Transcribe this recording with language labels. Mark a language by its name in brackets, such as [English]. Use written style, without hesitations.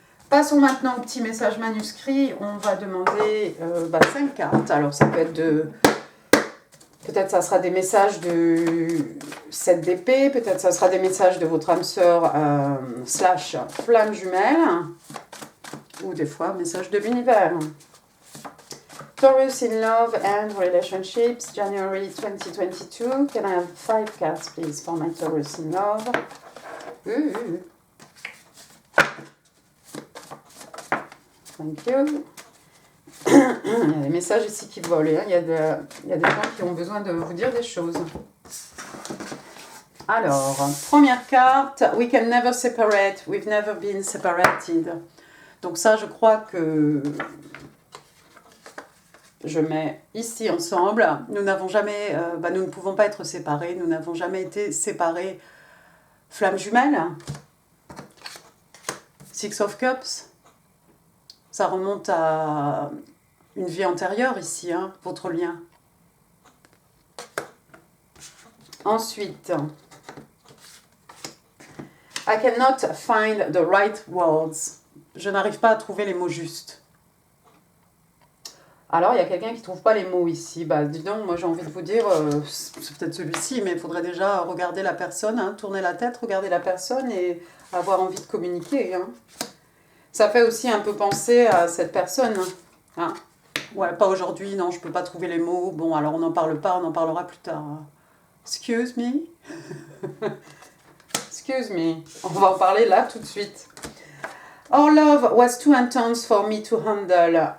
[French] Passons maintenant au petit message manuscrit. On va demander 5 cartes. Alors, ça peut être peut-être ça sera des messages de 7 d'épée, peut-être ça sera des messages de votre âme sœur / flamme jumelle, ou des fois, messages de l'univers. [English] Taurus in love and relationships, January 2022. Can I have 5 cards, please, for my Taurus in love? Thank you. [French] Il y a des messages ici qui volent. Hein. Il y a des gens qui ont besoin de vous dire des choses. Alors, première carte. [English] We can never separate. We've never been separated. [French] Donc ça, je crois que je mets ici ensemble. Nous n'avons jamais... nous ne pouvons pas être séparés. Nous n'avons jamais été séparés. Flamme jumelle. Six of Cups. Ça remonte à une vie antérieure ici, hein, votre lien. Ensuite, [English] I cannot find the right words. [French] Je n'arrive pas à trouver les mots justes. Alors, il y a quelqu'un qui ne trouve pas les mots ici. Bah, dis donc, moi j'ai envie de vous dire, c'est peut-être celui-ci, mais il faudrait déjà regarder la personne, hein, tourner la tête, regarder la personne et avoir envie de communiquer. Hein. Ça fait aussi un peu penser à cette personne. Hein. Ouais, pas aujourd'hui, non, je peux pas trouver les mots. Bon, alors on n'en parle pas, on en parlera plus tard. [English] Excuse me. Excuse me. [French] On va en parler là tout de suite. [English] Our love was too intense for me to handle.